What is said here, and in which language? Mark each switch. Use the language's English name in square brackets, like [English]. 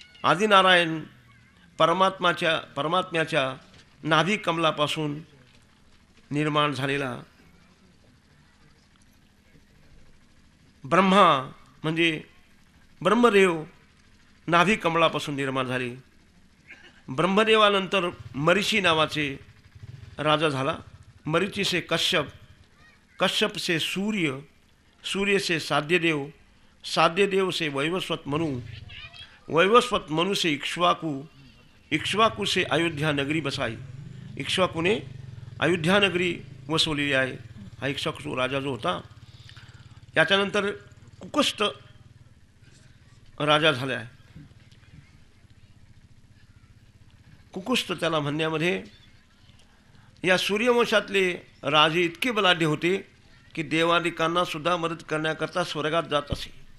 [Marathi] आदिनारायण परमात्म्याच्या नाभी कमलापासून निर्माण झालेला ब्रह्मा म्हणजे ब्रह्मदेव नाभी कमलापासून निर्माण झाले. ब्रह्मदेवानंतर मरीची नावाचे राजा झाला. [Hindi] मरीची से कश्यप, कश्यप से सूर्य, सूर्य से साध्यदेव, साध्यदेव से वैवस्वत मनु, वैवस्वत मनु से इक्ष्वाकु, इक्ष्वाकु से अयोध्या नगरी बसाई. [Marathi] इक्ष्वाकूने अयोध्या नगरी वसवलेली आहे. हा इक्ष्वाकू राजा जो होता याच्यानंतर कुकुष्ट राजा झाला आहे. कुकुष्ट त्याला म्हणण्यामध्ये या सूर्यवंशातले राजे इतके बलाढ्य होते की देवादिकांना सुद्धा मदत करण्याकरता स्वर्गात जात असे.